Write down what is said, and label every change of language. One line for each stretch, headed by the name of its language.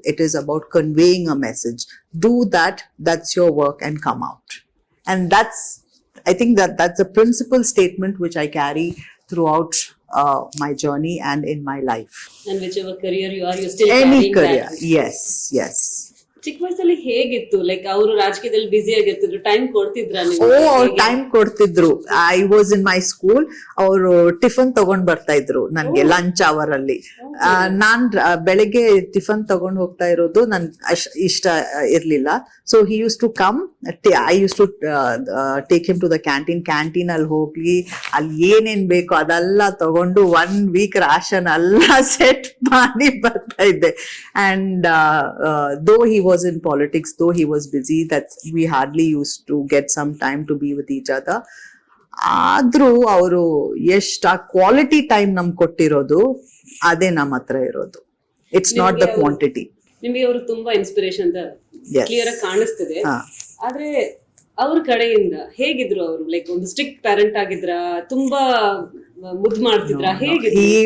English: It is about conveying a message. Do that. That's your work, and come out. And I think that's a principal statement which I carry throughout my journey and in my life. And whichever career you are, you're still Any carrying career. that. Yes.
Kannada: ಚಿಕ್ಕ ವಯಸ್ಸಲ್ಲಿ ಹೇಗಿತ್ತು, like ಅವರು ರಾಜಕೀಯದಲ್ಲಿ busy ಆಗಿರ್ತಿದ್ರು, time ಕೊಡ್ತಿದ್ರ? ಅವ್ರು time ಕೊಡ್ತಿದ್ರು.
English: I was in my school.
Kannada: ಅವರು tiffin ತಗೊಂಡ್ ಬರ್ತಾ ಇದ್ರು ನನ್ಗೆ ಲಂಚ್ ಅವರ್ ಅಲ್ಲಿ. ನಾನ್ ಬೆಳಿಗ್ಗೆ ಟಿಫನ್ ತಗೊಂಡ್ ಹೋಗ್ತಾ ಇರೋದು ನನ್ ಇಷ್ಟ ಇರ್ಲಿಲ್ಲ.
English: so he use to come, I use to take him to the canteen
Kannada: ಅಲ್ಲಿ ಹೋಗಿ ಅಲ್ಲಿ ಏನೇನ್ ಬೇಕೋ ಅದೆಲ್ಲ ತಗೊಂಡು 1 week ರಾಷನ್ ಎಲ್ಲ ಸೆಟ್ ಮಾಡಿ ಬರ್ತಾ ಇದ್ದೆ.
English: And though he was in politics, though he was busy, that we hardly used to get some time to be with each other.
Kannada: ಆದ್ರೂ ಅವರು ಎಷ್ಟು ಆ ಕ್ವಾಲಿಟಿ ಟೈಮ್ ನಮ್ಗೆ ಕೊಟ್ಟಿರೋದು, ಅದೇ ನಮ್ಮ ಹತ್ರ ಇರೋದು.
English: It's not the quantity.
Kannada: ನಿಮಗೆ ಅವರು ತುಂಬಾ ಇನ್ಸ್ಪಿರೇಷನ್ ಅಂತ ಕ್ಲಿಯರ್ ಆಗಿ ಕಾಣಿಸ್ತಿದೆ. ಆದ್ರೆ ಅವ್ರ ಕಡೆಯಿಂದ ಹೇಗಿದ್ರು ಅವರು? ಲೈಕ್ ಒಂದು ಸ್ಟ್ರಿಕ್ಟ್ ಪ್ಯಾರೆಂಟ್ ಆಗಿದ್ರ, ತುಂಬಾ ಮುದ್ದು ಮಾಡ್ತಿದ್ರ, ಹೇಗಿದ್ರು?